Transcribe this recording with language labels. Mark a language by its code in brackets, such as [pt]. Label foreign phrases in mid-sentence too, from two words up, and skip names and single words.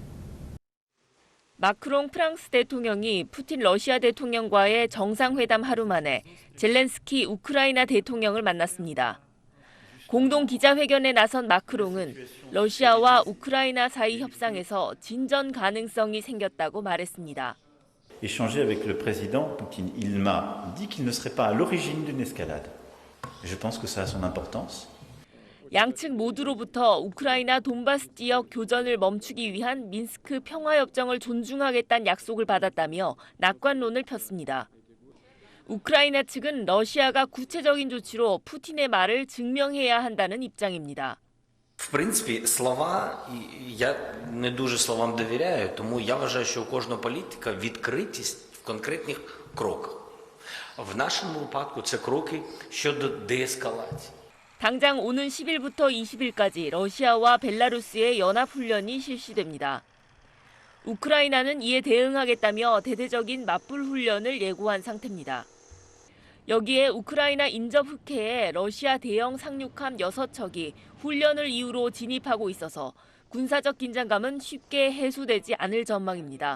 [ko] 마크롱 프랑스 대통령이 푸틴 러시아 대통령과의 정상회담 하루 만에 젤렌스키 우크라이나 대통령을 만났습니다. 공동 기자회견에 나선 마크롱은 러시아와 우크라이나 사이 협상에서 진전 가능성이 생겼다고 말했습니다. [fr] Échanger avec le président Poutine, il m'a dit qu'il ne serait pas à l'origine d'une escalade. Je pense que ça a son importance. [ko] 양측 모두로부터 우크라이나 돈바스 지역 교전을 멈추기 위한 민스크 평화협정을 존중하겠다는 약속을 받았다며 낙관론을 폈습니다. 우크라이나 측은 러시아가 구체적인 조치로 푸틴의 말을 증명해야 한다는 입장입니다. [uk] В принципі, слова, я не дуже словам довіряю, тому я вважаю, що у кожного політика відкритість в конкретних кроках. В нашому випадку це кроки щодо деескалації. [ko] 당장 오는 10일부터 20일까지 러시아와 벨라루스의 연합훈련이 실시됩니다. 우크라이나는 이에 대응하겠다며 대대적인 맞불 훈련을 예고한 상태입니다. 여기에 우크라이나 인접 흑해에 러시아 대형 상륙함 6척이 훈련을 이유로 진입하고 있어서 군사적 긴장감은 쉽게 해소되지 않을 전망입니다.